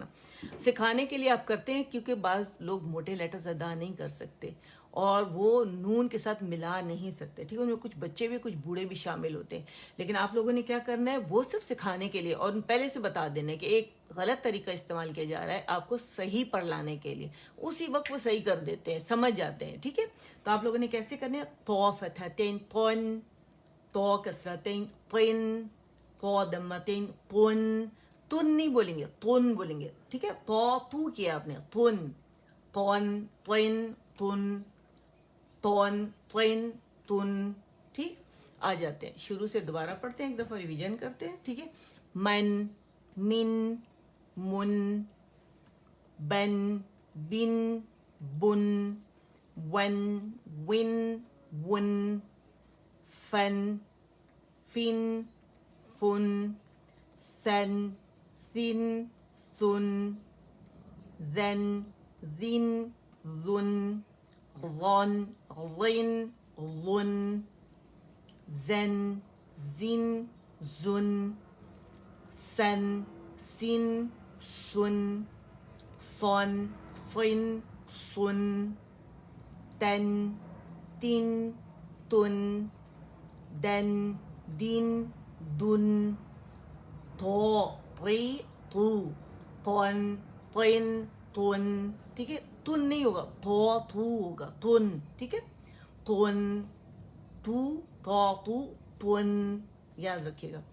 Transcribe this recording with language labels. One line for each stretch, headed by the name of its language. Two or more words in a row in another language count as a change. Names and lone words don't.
Urdu: سکھانے کے لیے آپ کرتے ہیں کیونکہ بعض لوگ موٹے لیٹرز ادا نہیں کر سکتے اور وہ نون کے ساتھ ملا نہیں سکتے, ٹھیک ہے. ان میں کچھ بچے بھی کچھ بوڑھے بھی شامل ہوتے ہیں, لیکن آپ لوگوں نے کیا کرنا ہے, وہ صرف سکھانے کے لیے اور پہلے سے بتا دینا ہے کہ ایک غلط طریقہ استعمال کیا جا رہا ہے آپ کو صحیح پر لانے کے لیے. اسی وقت وہ صحیح کر دیتے ہیں, سمجھ جاتے ہیں, ٹھیک ہے. تو آپ لوگوں نے کیسے کرنے ہیں؟ تو فتحتین تون, تو کسرتین تن, تو دمتین تن. تن نہیں بولیں گے, تن بولیں گے, ٹھیک ہے. تو کیا آپ نے,
Arabic: تن, تون, تن, تن, تون, تن, تن,
Urdu: ٹھیک. آ جاتے ہیں شروع سے دوبارہ پڑھتے ہیں, ایک دفعہ ریویژن کرتے ہیں, ٹھیک ہے.
Arabic: من, من, من, بن, بن, بن, ون, ون, ون, فن, فن, فن, ثن, ثن, ثن, ذن, ذن, ذن, ظن, ظن, ظن, زن, زن, زن, سن, سن, سن, صن, صن, سن, تن, تن, تن, دن, دین, دن, تو, ری, تو, تون, تن, تن,
Urdu: ٹھیک ہے. تن نہیں ہوگا, تو ہوگا, تن, ٹھیک ہے. تن, تو, تن, یاد رکھیے گا.